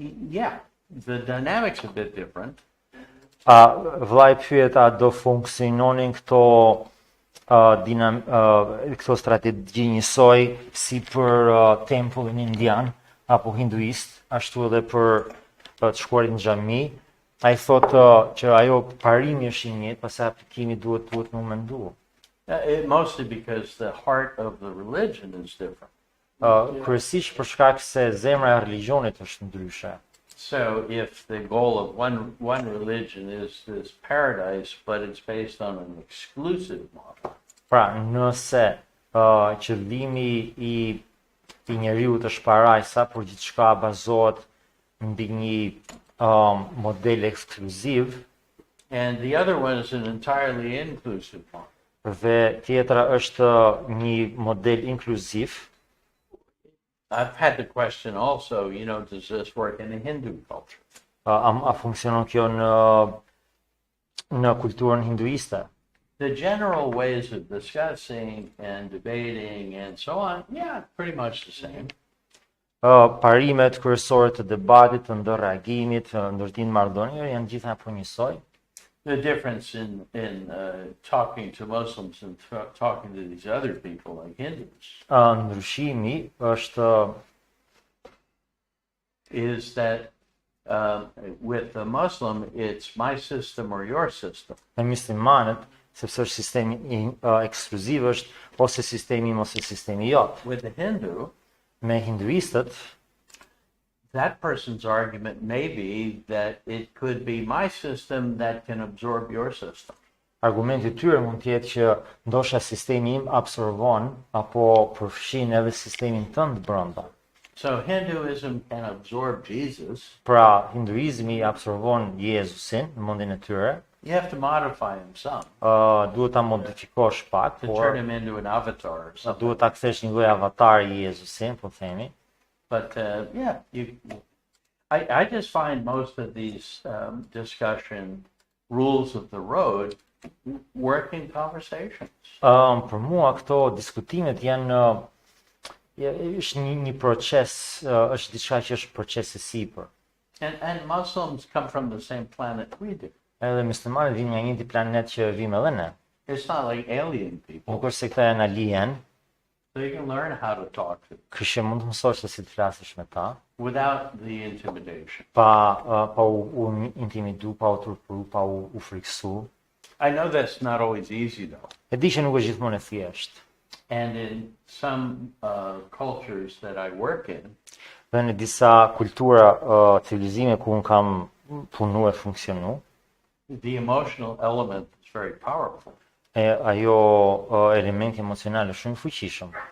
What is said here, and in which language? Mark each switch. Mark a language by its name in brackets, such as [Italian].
[English] yeah, the dynamics are a bit different. [Albanian] Vllai pyet a do funksiononin këto strategji njësoj si për tempullin indian apo hinduist, ashtu edhe për të shkuarit në xhami. Ai thotë që ajo parimi është i njëjtë, pastaj aplikimi duhet më mendu. [English] Mostly because the heart of the religion is different. [Albanian] Kryesisht për shkak se zemra e religionit është ndryshe. [English] So if the goal of one religion is this paradise, but it's based on an exclusive model, [Albanian] Pra, nëse qëllimi i njeriut është parajsa, por gjithçka bazohet mbi një model ekskluziv, [English] and the other one is an entirely inclusive model, [Albanian] dhe tjetra është një model inkluziv, [English] I've had the question also, does this work in the Hindu culture? [Albanian] a funksionon kjo në kulturën hinduiste? [English] The general ways of discussing and debating and so on, yeah, pretty much the same. [Albanian] Parimet kryesore të debatit, të ndërreagimit, të ndërtimit marrëdhënieve janë gjitha po njësoj. [English] The difference in talking to Muslims and talking to these other people like Hindus [Albanian] Ndryshimi është [English] is that with the Muslim, it's my system or your system. [Albanian] me muslimanët, sepse është sistemi ekskluziv, është ose sistemi im ose sistemi jot. [English] With the Hindu, [Albanian] Me hinduistët, [English] that person's argument may be that it could be my system that can absorb your system. [Albanian] argumenti tyre mund të jetë që ndoshta sistemi im absorbon apo përfshin edhe sistemin tënd brenda. [English] So Hinduism can absorb Jesus. [Albanian] Pra, hinduizmi absorbon Jezusin në mendjen e tyre. [English] You have to modify him some [Albanian] Duhet ta modifikosh pak, [English] to [Albanian] por [English] turn him into an avatar or something. [Albanian] duhet ta kthesh një lloj avatari i Jezusin, po themi. [English] But yeah, I just find most of these discussion rules of the road working conversations. [Albanian] Për mua këto diskutimet janë është një proces, është diçka që është proces i sipër. [English] And Muslims come from the same planet we do. [Albanian] Edhe muslimanët vinë nga njëjti planet që vim edhe ne. [English] It's not like alien people. [Albanian] Nuk është se këta janë alien, [English] So you can learn how to talk to them [Albanian] kështu që mund të mësosh se si të flasësh me ta, [English] without the intimidation. [Albanian] pa u intimidu, pa u turpëru, pa u friksu. [English] I know that's not always easy though. [Albanian] E di që nuk është gjithmonë e thjeshtë. [English] And in some cultures that I work in, [Albanian] Dhe në disa kultura, civilizime ku unë kam punu e funksionu, [English] the emotional element is very powerful. [Albanian] ajo elementi emocional është shumë i fuqishëm.